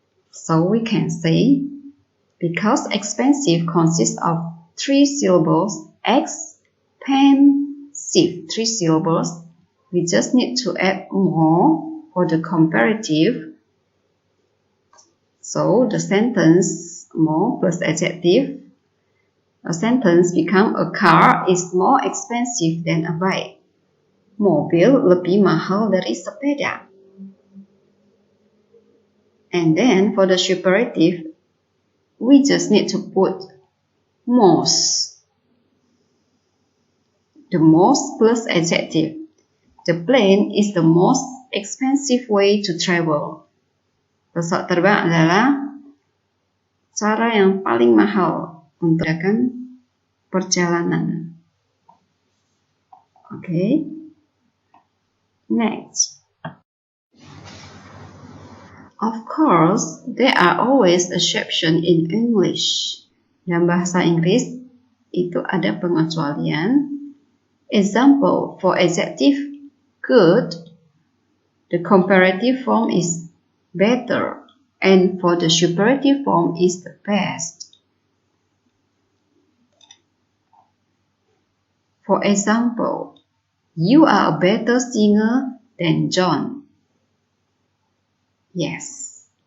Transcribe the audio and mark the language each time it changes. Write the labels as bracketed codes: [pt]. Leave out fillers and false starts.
[en] So we can say, because expensive consists of three syllables, expensive, three syllables, we just need to add more for the comparative. So the sentence more plus adjective, a sentence become a car is more expensive than a bike. [id] Mobil lebih mahal dari sepeda. [en] And then for the superlative, we just need to put most. The most plus adjective. The plane is the most expensive way to travel. [id] Pesawat terbang adalah cara yang paling mahal untuk melakukan perjalanan. [en] Okay. Next. Of course, there are always exceptions in English. [id] Dalam bahasa Inggris, itu ada pengecualian. [en] Example, for adjective good, the comparative form is better, and for the superlative form is the best. For example, you are a better singer than John. Yes.